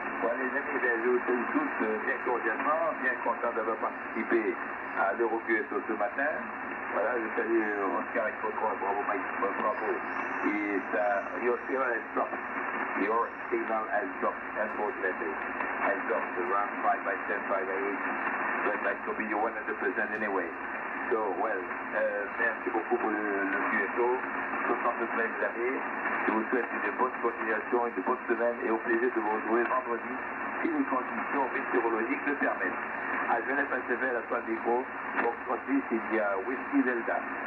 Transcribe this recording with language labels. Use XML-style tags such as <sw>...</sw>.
<fr>Voilà, les amis, ben, je vous salue tous bien cordialement, bien content d'avoir participé à l'EuroQSO ce matin. Voilà, je salue Oscar et Fotro, bravo Mike, bravo. Et ça,</fr> <en>your signal has dropped. Your signal has dropped, unfortunately. Has dropped around 5 by 10, 5 by 8. But that could be 100% anyway. So, well,</en> <fr>merci beaucoup pour le QSO. 69 années. Je vous souhaite une bonne continuation, une bonne semaine et au plaisir de vous retrouver vendredi si les conditions météorologiques le permettent. À Genève SFL, à toi le micro, pour Francis, il y a Whisky Delta.</fr>